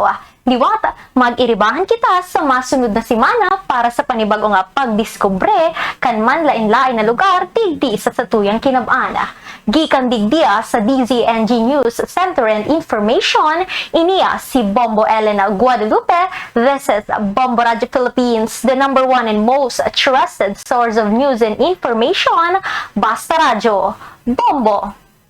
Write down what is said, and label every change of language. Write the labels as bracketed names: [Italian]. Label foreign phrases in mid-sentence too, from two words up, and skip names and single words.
[Bikol] Diwata, mag-iribahan kita sa masunod na simana para sa panibagong pagdiskubre kan manlain-lain na lugar digdi sa tuyang kinabana. Gikan digdia sa DZNG News Center and Information, iniya si Bombo Elena Guadalupe. [English] This is Bombo Radio Philippines, the #1 and most trusted source of news and information. [Bikol] Basta Radio, Bombo!